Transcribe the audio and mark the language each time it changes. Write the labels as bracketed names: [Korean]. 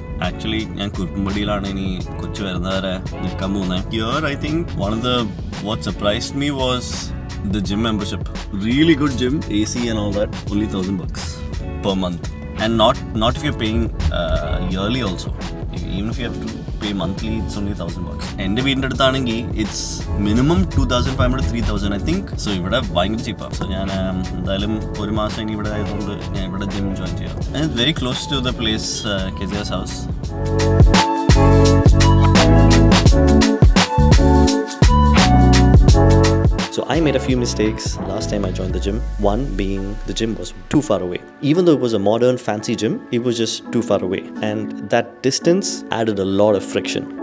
[Malayalam] Actually, ഞാൻ കുറുമ്പടിയിലാണ് ഇനി കൊച്ചു വരുന്നവരെ നിൽക്കാൻ പോകുന്നത്. [English] Here, I think what surprised me was the gym membership. Really good gym, AC and all that. Only $1,000 per month, and not if you're paying yearly also. Even if you have to pay monthly, it's only $1,000. [Malayalam] എൻ്റെ വീടിൻ്റെ അടുത്താണെങ്കിൽ [English] it's minimum 2,500-3,000 I think. [Malayalam] So ഇവിടെ ഭയങ്കര ചീപ്പാണ്. So ഞാൻ എന്തായാലും ഒരു മാസം ഇനി ഇവിടെ ആയതുകൊണ്ട് ഞാൻ ഇവിടെ ജിം ജോയിൻ ചെയ്യാം. [English] And it's very close to the place, Kezia's house. So I made a few mistakes last time I joined the gym. One being the gym was too far away. Even though it was a modern fancy gym, it was just too far away. And that distance added a lot of friction.